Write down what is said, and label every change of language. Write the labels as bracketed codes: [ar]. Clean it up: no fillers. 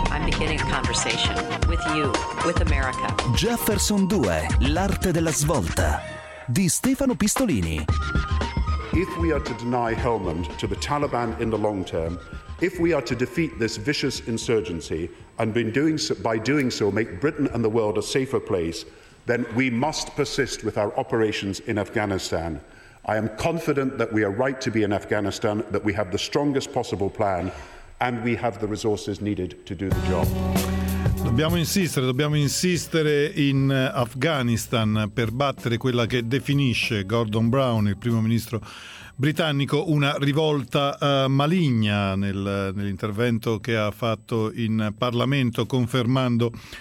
[en] I'm beginning a conversation with you, with America. [it] Jefferson 2, l'arte della svolta, di Stefano Pistolini. [en] If we are to deny Helmand to the Taliban in the long term, if we are to defeat this vicious insurgency and by doing so make Britain and the world a safer place, then we must persist with our operations in Afghanistan. I am confident that we are right to be in Afghanistan, that we have the strongest possible plan, and we have the resources needed to do the job. [it] Dobbiamo insistere in Afghanistan per battere quella che definisce Gordon Brown, il primo ministro britannico, una rivolta maligna nell'intervento che ha fatto in Parlamento, confermando